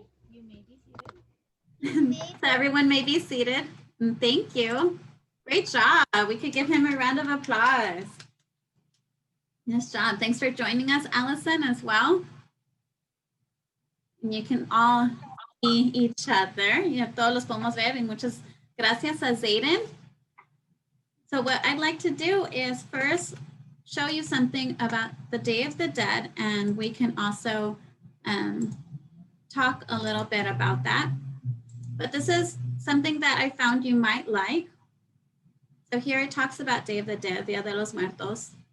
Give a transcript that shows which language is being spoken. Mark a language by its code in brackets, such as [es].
[en] You may be seated. So everyone may be seated. And thank you. Great job. We could give him a round of applause. Nice job. Thanks for joining us, Allison, as well. And you can all see each other. [es] Ya todos los podemos ver. Y muchas gracias a Zayden. [en] So what I'd like to do is first show you something about the Day of the Dead, and we can also talk a little bit about that. But this is something that I found you might like. So here it talks about Day of the Dead, Dia de los Muertos.